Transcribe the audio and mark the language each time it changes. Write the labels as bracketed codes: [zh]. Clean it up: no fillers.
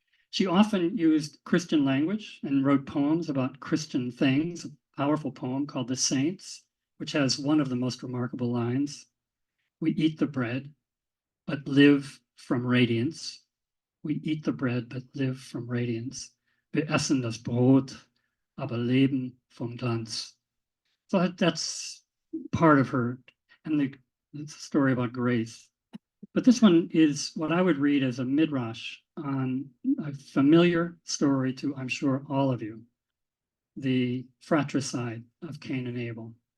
[en] She often used Christian language and wrote poems about Christian things, a powerful poem called The Saints, which has one of the most remarkable lines. We eat the bread, but live from radiance. We eat the bread, but live from radiance. [de] Wir essen das Brot, aber leben vom Glanz. [en] So that's part of her, and it's a story about grace. But this one is what I would read as a midrash on a familiar story to, I'm sure, all of you, the fratricide of Cain and Abel.